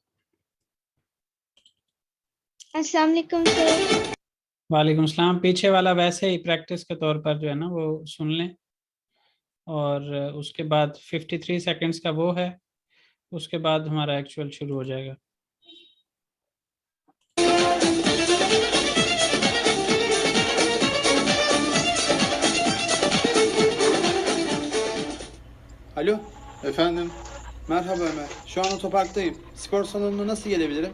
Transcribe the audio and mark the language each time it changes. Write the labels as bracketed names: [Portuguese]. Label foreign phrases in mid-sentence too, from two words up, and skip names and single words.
[Hindi] अस्सलाम वालेकुम सर। वालेकुम सलाम। पीछे वाला वैसे ही प्रैक्टिस के तौर पर जो है ना वो सुन लें, और उसके बाद 53 सेकंड्स का वो है, उसके बाद हमारा एक्चुअल शुरू हो जाएगा। [Turkish] Alo, efendim. Merhaba Ömer. Şu an otoparktayım. Spor salonuna nasıl gelebilirim?